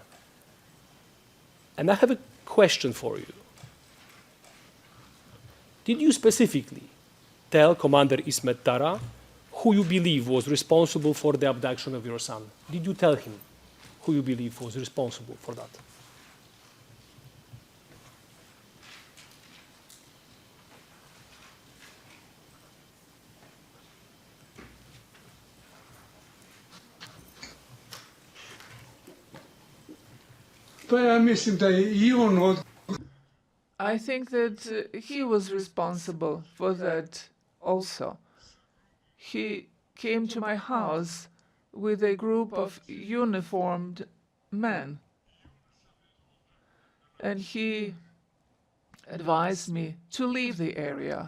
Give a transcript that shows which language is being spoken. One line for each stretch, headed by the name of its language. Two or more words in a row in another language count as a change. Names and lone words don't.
English: And I have a question for you. Did you specifically tell Commander Ismet Tara who you believe was responsible for the abduction of your son? Did you tell him who you believe was responsible for that?
Bosnian: Pa ja mislim da je I on od...
English: I think that he was responsible for that also. He came to my house with a group of uniformed men, and he advised me to leave the area.